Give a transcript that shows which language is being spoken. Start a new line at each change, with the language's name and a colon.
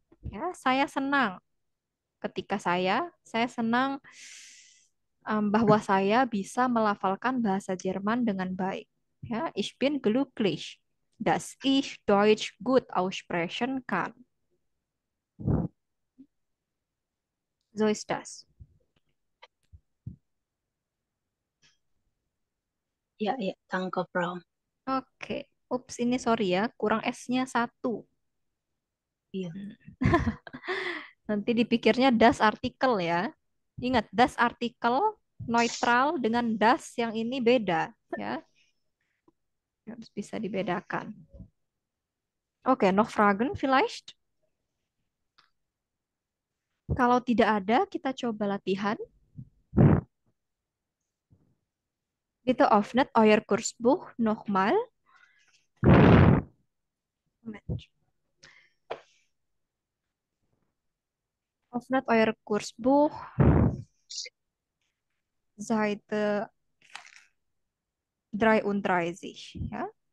Indonesian: Ya, saya senang ketika saya senang bahwa saya bisa melafalkan bahasa Jerman dengan baik.
German: Ya, ich bin glücklich, dass ich Deutsch gut aussprechen kann. So ist das.
Indonesian: Ya, ya, tangkap, Ram. Oke. Ups, ini sorry ya, kurang S-nya 1. Iya. Nanti dipikirnya das artikel ya. Ingat, das artikel neutral dengan das yang ini beda ya. Harus bisa dibedakan.
German: Oke, noch Fragen vielleicht?
Indonesian: Kalau tidak ada, kita coba latihan.
German: Bitte öffnet euer Kursbuch nochmal. Moment. Öffnet euer Kursbuch. Seite 33. Ja?